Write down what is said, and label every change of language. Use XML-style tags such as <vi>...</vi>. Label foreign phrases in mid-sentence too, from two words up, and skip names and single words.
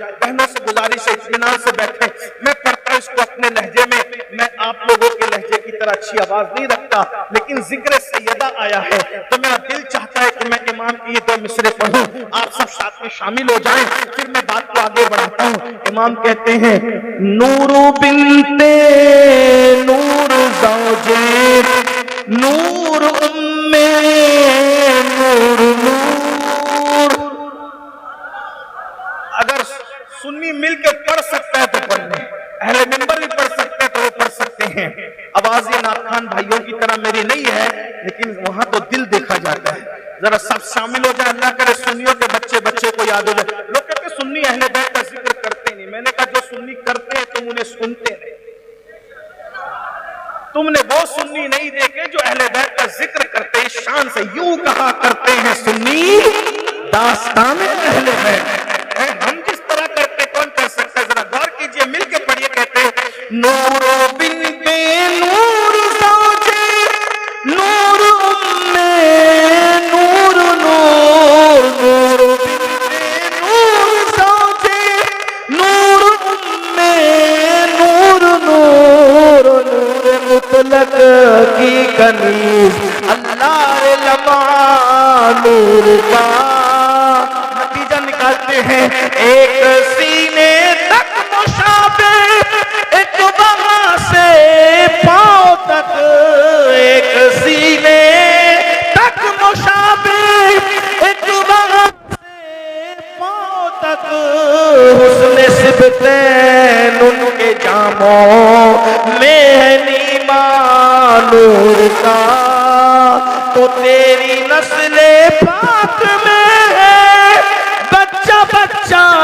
<ur>بہنوں سے گزارش ہے اطمینان سے بیٹھیں، میں پڑھتا ہوں اس کو اپنے لہجے میں آپ لوگوں کے لہجے کی طرح اچھی آواز نہیں رکھتا، لیکن ذکر سیدہ آیا ہے تو میرا دل چاہتا ہے کہ میں امام کی یہ 2 مصرے پڑھوں، آپ سب ساتھ میں شامل ہو جائیں، پھر میں بات کو آگے بڑھاتا ہوں۔ امام کہتے ہیں نور بنت نور زوجے نور ام نور، نور، اگر سنی مل کے پڑھ سکتا ہے تو پڑھ لیں، اہل منبر بھی پڑھ سکتے ہیں تو وہ پڑھ سکتے ہیں۔ آواز یہ ناخوان بھائیوں کی طرح میری نہیں ہے، لیکن وہاں تو دل دیکھا جاتا ہے۔ ذرا سب شامل ہو جائے، اللہ کرے سنیوں کے بچے بچے کو یاد ہو جائے۔ لوگ کہتے ہیں سنی اہل بیت کا ذکر کرتے نہیں، میں نے کہا جو سنی کرتے ہیں تم انہیں سنتے نہیں، تم نے وہ سنی نہیں دیکھے جو اہل بیت کا ذکر کرتے ہیں شان سے، یوں کہا کرتے ہیں سنی داستان اہل بیت، ہم جس طرح کرتے کون کر سکتا ہے؟ ذرا غور کیجئے، مل کے پڑھیے، کہتے ہیں نور بنت نور زوجے نور نور نور نور بنت نور زوجے نور نور نور نور مطلق کی کنیز اللہ لمعہ نور کا نتیجہ نکالتے ہیں، ایک سینے تک مشابہ ایک وہاں سے پاؤں تک، ایک سینے تک مشابہ ایک وہاں سے پاؤں تک، حسن سبتین ان کے جاموں میں ہے نیما نور کا، تو تیری نسل پاک میں ہے بچہ بچہ،</ur>